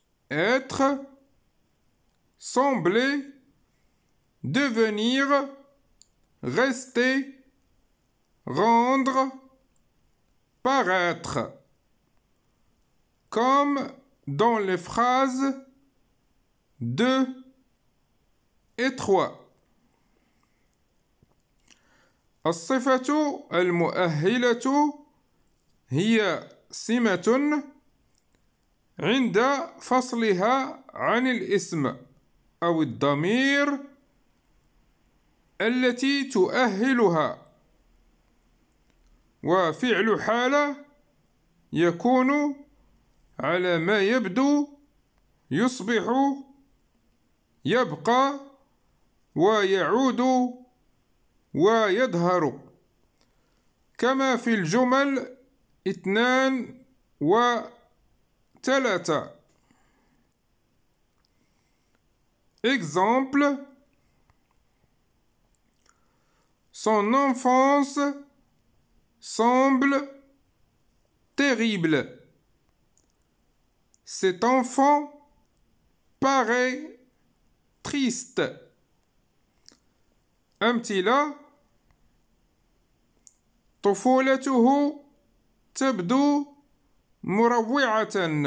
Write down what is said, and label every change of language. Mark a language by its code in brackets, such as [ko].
[fr] être, sembler, devenir, rester, rendre, paraître, comme dans les phrases 2 et 3. [ar] الصفة المؤهلة هي سمة عند فصلها عن الاسم أو الضمير التي تؤهلها، وفعل حالة يكون على ما يبدو، يصبح، يبقى، ويعود، ويظهر، كما في الجمل 2 و 3. [fr] Exemple: son enfance semble terrible. Cet enfant paraît triste. [ar] أمثلة: طفولته تبدو مروعة.